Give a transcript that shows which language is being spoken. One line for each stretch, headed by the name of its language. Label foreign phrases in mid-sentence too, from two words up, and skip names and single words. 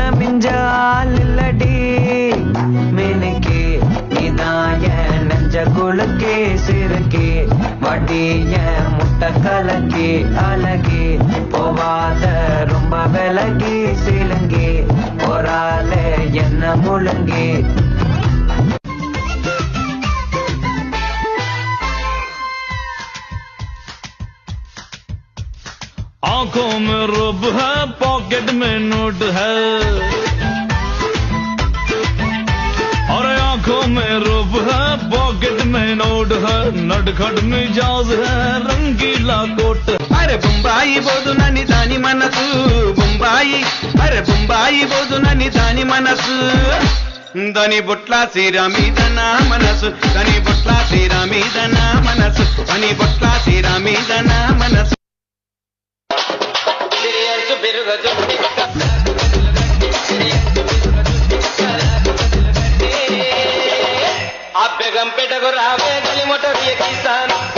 Tamil: மிஞ்சால் இல்லடி மினுக்கி நீதான் என் நெஞ்ச குலுக்கி சிறுக்கி வடிய முட்டை கலக்கி அழகி போவாத ரொம்ப விலகி சிலுங்கி போராலே என்ன முழுங்கி
Hindi: आंखों में रुब है पॉकेट में नोट है और आंखों में रुब है पॉकेट में नोट है नटखट मिजाज है रंगीला कोट
Telugu: अरे बొంబాయి బోదునని దాని మనసు బొంబాయి అరే బొంబాయి బోదునని దాని మనసు దాని బొట్ల సీరా మీద నా మనసు దాని బొట్ల సీరా మీద నా మనసు దాని బొట్ల సీరా మీద నా మనసు గంపెటకు రావే గలి మోటార్ ఎక్కిస్తాను